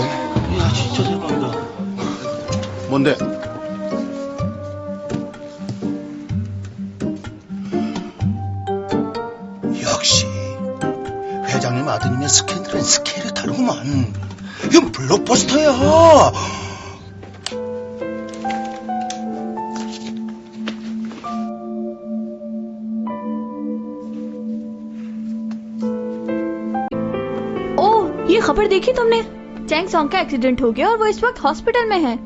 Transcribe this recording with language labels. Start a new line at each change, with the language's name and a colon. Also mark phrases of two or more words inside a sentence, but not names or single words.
Korean: 야, 진짜 대박이다. 뭔데? 역시 회장님 아드님의 스캔들은 스케일이 다르구만. 이건 블록버스터야.
Hindi: ये खबर देखी तुमने? चैंग सॉन्ग का एक्सीडेंट हो गया और वो इस वक्त हॉस्पिटल में है।